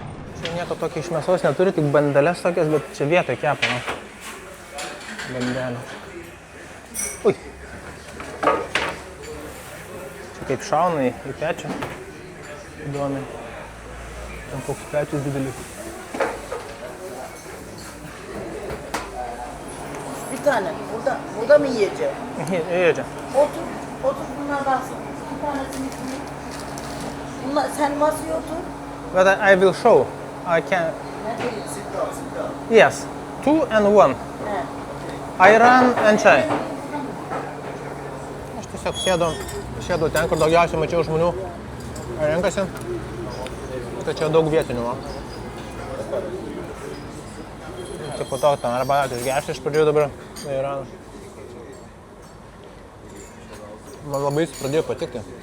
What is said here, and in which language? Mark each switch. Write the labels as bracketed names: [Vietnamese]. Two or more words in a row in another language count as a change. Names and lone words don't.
[Lithuanian] Čia nieko tokio iš mėsos neturi, tik bandelės tokias, bet čia vietoj kepa, nu. Bandelė. Ui. Čia kaip šauna į pečią. Įdomiai. Ten koks pečius didelis. [Turkish] Bir tane. Burada mı yiyeceğim? Yiyeceğim. Otur bunlar baksın. Bir tanesini koyayım. Bunlar, sen masaya otur. [English] But I will show. I can... Yes. 2 and 1. Ayran and chai. [Lithuanian] Aš tiesiog sėdau ten, kur daugiausiai mačiau žmonių renkasi. Tai čia daug vietinių. Tai po to ten arbatą išgerti iš pradžių dabar. Ayran. Man labai jis pradėjo patikti.